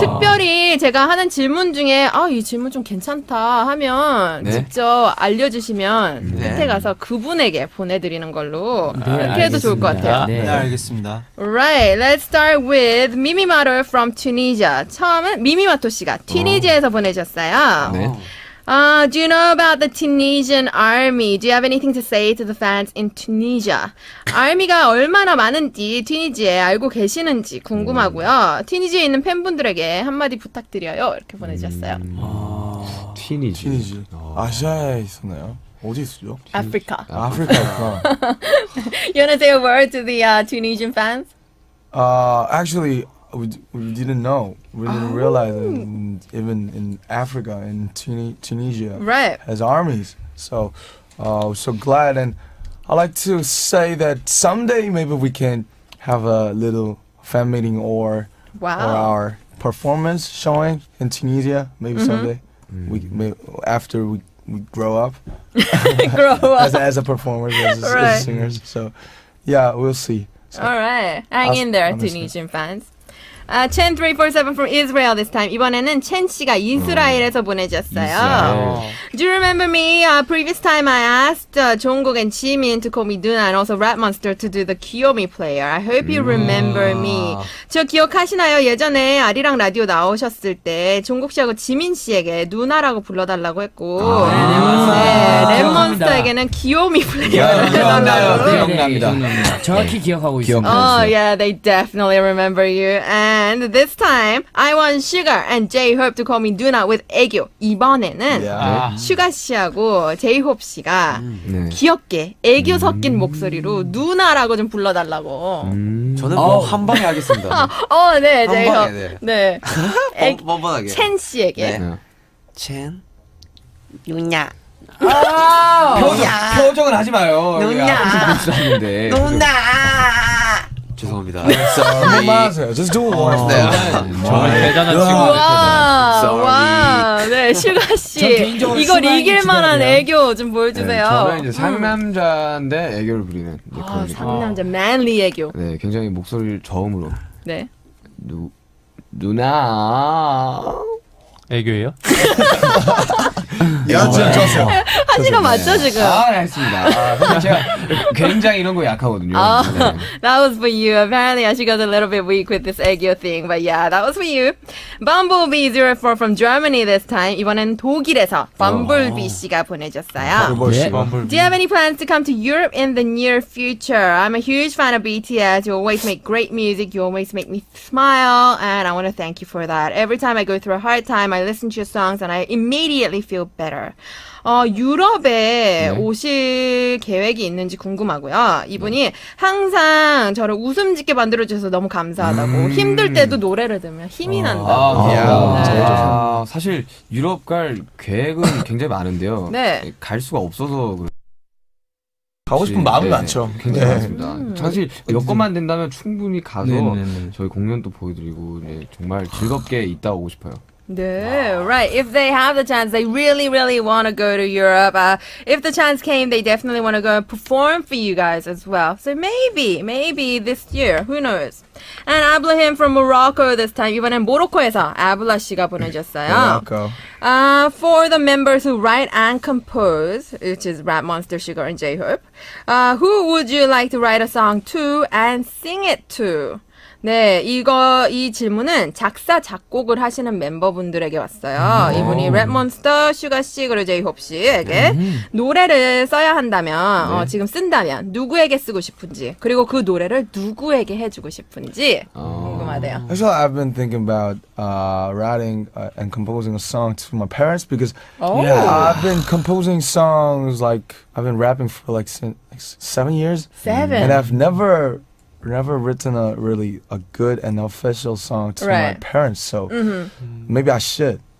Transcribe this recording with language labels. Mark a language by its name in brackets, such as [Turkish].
[Korean] 특별히 제가 하는 질문 중에 이 질문 좀 괜찮다 하면 직접 알려주시면 끝에 가서 그분에게 보내드리는 걸로 그렇게 해도 좋을 것 같아요. 네, 알겠습니다. [English] Right, let's start with 미미마토 from Tunisia. [Korean] 처음은 미미마토 씨가 튀니지에서 보내셨어요. 네. [English] Do you know about the Tunisian army? Do you have anything to say to the fans in Tunisia? [Korean] 아미가 얼마나 많은지 튀니지에 알고 계시는지 궁금하고요. 튀니지에 있는 팬분들에게 한마디 부탁드려요. 이렇게 보내주셨어요. 튀니지. 아시아에 있었나요? 어디 있었죠? [English] Africa. [Korean] 아프리카였구나. [English] You want to say a word to the Tunisian fans? Actually, we didn't know. We didn't realize that even in Africa, in Tunisia, Right. has armies. So, so glad, and I like to say that someday maybe we can have a little fan meeting or our performance showing in Tunisia. Maybe someday, after we grow up, as a performer, as singers. So, yeah, we'll see. So, All right. Hang in there, Tunisian fans. Chen347 from Israel this time. [Korean] 이번에는 첸 씨가 이스라엘에서 보내주셨어요. [English] Do you remember me? Previous time I asked Jungkook and Jimin to call me Duna and also Rap Monster to do the Kiyomi player. I hope you remember me. [Korean] 저 기억하시나요? 예전에 아리랑 라디오 나오셨을 때 종국 씨하고 지민 씨에게 누나라고 불러달라고 했고 랩몬스터에게는 기요미 플레이어를 해달라고. 기억납니다. 정확히 기억하고 있습니다. [English] Oh yeah, they definitely remember you. And this time, I want Sugar and J-Hope to call me Duna with 애교. [Korean] 이번에는 슈가 씨하고 J-Hope 씨가 귀엽게 애교 섞인 목소리로 누나라고 좀 불러달라고. 저는 한 방에 하겠습니다. 네, 한 J-Hope. 방에, 네. 뻔뻔하게. 첸 씨에게. 첸? 누냐. 표정은 하지 마요. 누냐. 누나. 죄송합니다. 그만하세요. [English] Just do it once. [Korean] 정말 대단한 친구예요. 와, 네, 슈가 씨. 이걸 이길 만한 애교 좀 보여주세요. 저는 이제 상남자인데 애교를 부리는 그런 상남자 [English] manly [Korean] 애교. 네, 굉장히 목소리를 저음으로. 네. 누나. 애교예요? 여튼 좋았어요. 하신 거 맞죠 지금? 알겠습니다. 근데 제가 굉장히 이런 거 약하거든요. 네. [English] That was for you. Apparently, she got a little bit weak with this aegyo thing, but yeah, that was for you. Bumblebee 04 from Germany this time. [Korean] 이번엔 독일에서 Bumblebee 씨가 보내줬어요. [English] Do you have any plans to come to Europe in the near future? I'm a huge fan of BTS. You always make great music. You always make me smile, and I want to thank you for that. Every time I go through a hard time, I listen to your songs, and I immediately feel better. [Korean] 유럽에 오실 계획이 있는지 궁금하고요. 이분이 항상 저를 웃음 짓게 만들어주셔서 너무 감사하다고. 힘들 때도 노래를 들으면 힘이 난다고. 네. 사실 유럽 갈 계획은 굉장히 많은데요. 네. 갈 수가 없어서 가고 싶은 마음이 많죠. 굉장히 많습니다. 사실 여건만 된다면 충분히 가서 네네네. 저희 공연도 보여드리고 정말 즐겁게 있다 오고 싶어요. [English] No, right. If they have the chance, they really, really want to go to Europe. If the chance came, they definitely want to go and perform for you guys as well. So maybe this year, who knows? And Ablahim from Morocco this time. [Korean] 이번엔 모로코에서 아블라 씨가 보내줬어요. Morocco. [English] For the members who write and compose, which is Rap Monster, Sugar, and J-Hope, who would you like to write a song to and sing it to? [Korean] 네, 이 질문은 작사, 작곡을 하시는 멤버분들에게 왔어요. 이분이 랩몬스터, 슈가씨, 그리고 제이홉 씨에게 노래를 써야 한다면, 지금 쓴다면, 누구에게 쓰고 싶은지, 그리고 그 노래를 누구에게 해주고 싶은지, 궁금하대요. [English] Actually, I've been thinking about writing and composing a song to my parents because I've been composing songs I've been rapping for like 7 years. 7. And I've never written a good and official song to my parents, so maybe I should.